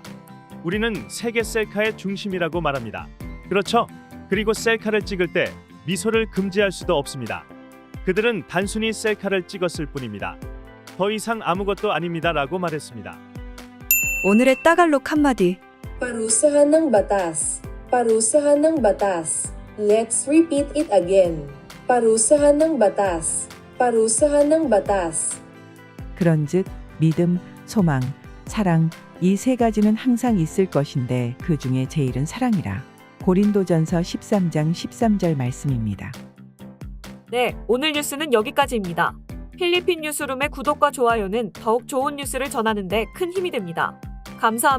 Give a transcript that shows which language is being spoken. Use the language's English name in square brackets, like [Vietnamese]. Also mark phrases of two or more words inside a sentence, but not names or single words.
[Korean] 우리는 세계 셀카의 중심이라고 말합니다. 그렇죠? 그리고 셀카를 찍을 때 미소를 금지할 수도 없습니다. 그들은 단순히 셀카를 찍었을 뿐입니다. 더 이상 아무것도 아닙니다 라고 말했습니다. 오늘의 따갈록 한마디. [Filipino] Parusahan ng batas. Parusahan ng batas. [English] Let's repeat it again. [Filipino] Parusahan ng batas. Parusahan ng batas. [Korean] 그런즉 믿음, 소망, 사랑 이 세 가지는 항상 있을 것인데 그 중에 제일은 사랑이라. 고린도전서 13장 13절 말씀입니다. 네, 오늘 뉴스는 여기까지입니다. 필리핀 뉴스룸의 구독과 좋아요는 더욱 좋은 뉴스를 전하는 데 큰 힘이 됩니다.